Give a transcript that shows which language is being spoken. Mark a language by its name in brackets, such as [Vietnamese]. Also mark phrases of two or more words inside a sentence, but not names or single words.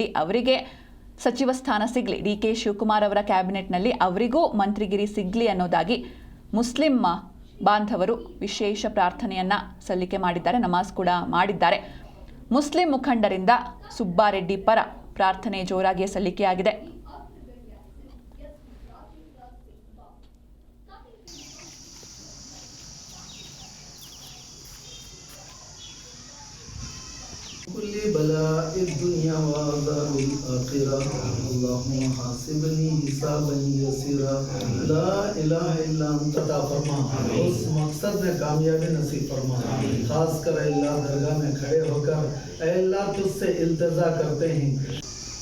[Kannada] ಅವರಿಗೆ ಸಚಿವ ಸ್ಥಾನ ಸಿಗಲಿ, ಡಿ.ಕೆ. ಶಿವಕುಮಾರ್ ಅವರ ಕ್ಯಾಬಿನೆಟ್ನಲ್ಲಿ ಅವರಿಗೂ ಮಂತ್ರಿಗಿರಿ ಸಿಗಲಿ ಅನ್ನೋದಾಗಿ ಮುಸ್ಲಿಂ ಬಾಂಧವರು ವಿಶೇಷ ಪ್ರಾರ್ಥನೆಯನ್ನ ಸಲ್ಲಿಕೆ ಮಾಡಿದ್ದಾರೆ, ನಮಾಜ್ ಕೂಡ ಮಾಡಿದ್ದಾರೆ. ಮುಸ್ಲಿಂ ಮುಖಂಡರಿಂದ ಸುಬ್ಬಾರೆಡ್ಡಿ ಪರ ಪ್ರಾರ್ಥನೆ ಜೋರಾಗಿ ಸಲ್ಲಿಕೆಯಾಗಿದೆ. [Arabic] كل بلاء الدنيا و عذاب الآخرة اللهم حاسبني حسابا يسيرا لا إله إلا أنت [Urdu] عطا فرما، اس مقصد میں کامیابی نصیب فرما. خاص کر اللہ درگاہ میں کھڑے ہو کر اللہ تجھ سے التجا کرتے ہیں